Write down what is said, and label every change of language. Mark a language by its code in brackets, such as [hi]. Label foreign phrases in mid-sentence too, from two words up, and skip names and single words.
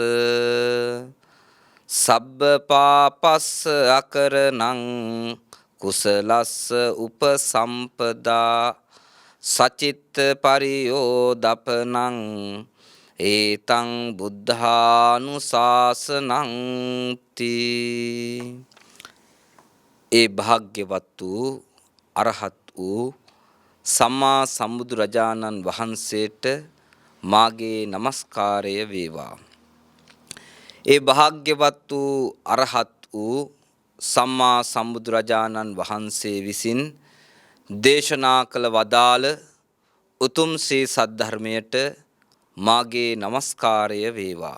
[pi] සබ්බ පාපස්ස අකරණං කුසලස්ස උපසම්පදා සචිත්ත පරියෝදපනං ඒතං බුද්ධානුශාසනං තී. [si] ඒ භාග්‍යවත් වූ අරහත් වූ සම්මා සම්බුදුරජාණන් වහන්සේට මාගේ নমස්කාරය වේවා. ඒ භාග්‍යවත් වූ අරහත් වූ සම්මා සම්බුදුරජාණන් වහන්සේ විසින් දේශනා කළ වදාළ උතුම් ශ්‍රී සද්ධර්මයට මාගේ নমස්කාරය වේවා.